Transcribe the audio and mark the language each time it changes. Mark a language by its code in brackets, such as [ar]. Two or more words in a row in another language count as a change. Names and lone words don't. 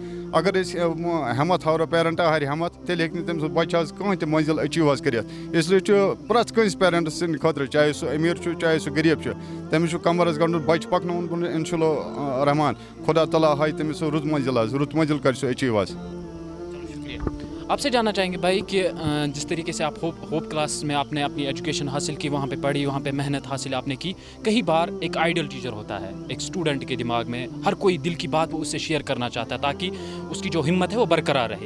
[ks] اگر أسۍ ہٮ۪مت ہاوو پیرنٹ ہارِ ہٮ۪مت تیٚلہِ ہیٚکہِ نہٕ تٔمۍ سُنٛد بَچہِ حظ کٕہٕنۍ تہِ مٔنزِل أچیٖو حظ کٔرِتھ. اِسلیے چھُ پرٛٮ۪تھ کٲنٛسہِ پیرنٹس سٕنٛدِ خٲطرٕ چاہے سُہ امیٖر چھُ چاہے سُہ غریٖب چھُ تٔمِس چھُ کمر حظ گنٛڈُن بَچہِ پَکناوُن برونٛہہ اِنشاء اللہ رحمان خۄدا تعالیٰ ہایہِ تٔمِس سُہ رُت مٔنزِل حظ رُت مٔنزِل کَرِ سُہ أچیٖو حظ. [ur] آپ سے جاننا چاہیں گے بھائی کہ جس طریقے سے آپ ہوپ کلاس میں آپ نے اپنی ایجوکیشن حاصل کی وہاں پہ پڑھی وہاں پہ محنت حاصل آپ نے کی کئی بار ایک [en] ideal teacher [ur] ہوتا ہے ایک اسٹوڈنٹ کے دماغ میں ہر کوئی دل کی بات وہ اس سے شیئر کرنا چاہتا ہے تاکہ اس کی جو ہمت ہے وہ برقرار رہے.